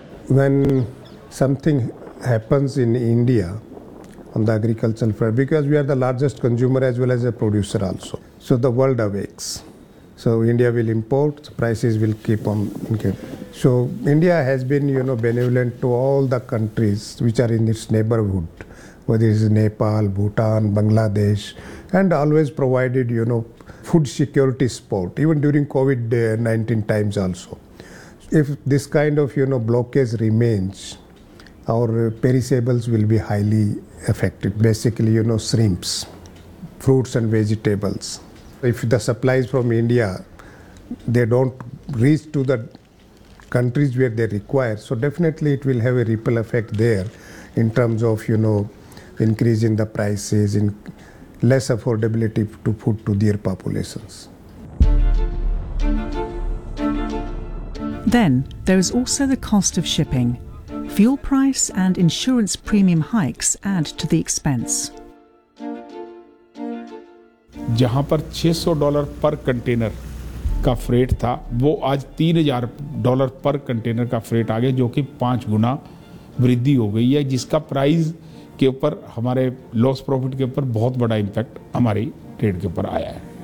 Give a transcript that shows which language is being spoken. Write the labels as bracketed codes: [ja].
[en] When something happens in India on the agricultural front, because we are the largest consumer as well as a producer also, so the world awakes, so India will import, prices will keep on increase. So India has been you know benevolent to all the countries which are in its neighbourhood, whether it's Nepal, Bhutan, Bangladesh, and always provided, you know, food security support, even during COVID-19 times also. If this kind of, you know, blockage remains, our perishables will be highly affected, basically, you know, shrimps, fruits and vegetables. If the supplies from India, they don't reach to the countries where they require, so definitely it will have a ripple effect there in terms of, you know, increase in the prices, in less affordability to food to their populations. Then there is also the cost of shipping. Fuel price and insurance premium hikes add to the expense. [hi] जहाँ पर $600 per container का freight था, वो आज $3,000 per container का freight आ गया, जो कि 5 गुना वृद्धि हो गई है, जिसका price के ऊपर हमारे लॉस प्रॉफिट के ऊपर बहुत बड़ा इम्पैक्ट हमारी ट्रेड के ऊपर आया है।